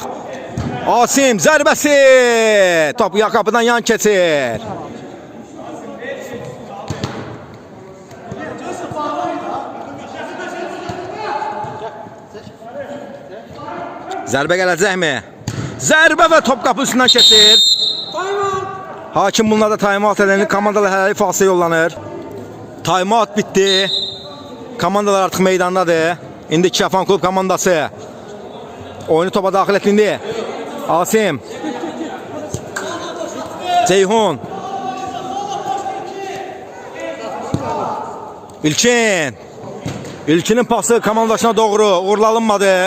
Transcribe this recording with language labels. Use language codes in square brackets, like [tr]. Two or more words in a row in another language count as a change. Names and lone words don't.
[az] Asim zərbəsi top qapıdan yan keçir. Zərbə gələcəkmi? Zərbə və top qapı üstündən keçir. Hakim bunlarda time-out edilən komandalar hələlik fasilə yollanır. Time-out bitdi. Komandalar artıq meydandadır. İndi Şiafon Klub komandası oyunu topa daxil etdi indi. Asim Ceyhun İlkinin pası komandasına doğru uğurlu alınmadı.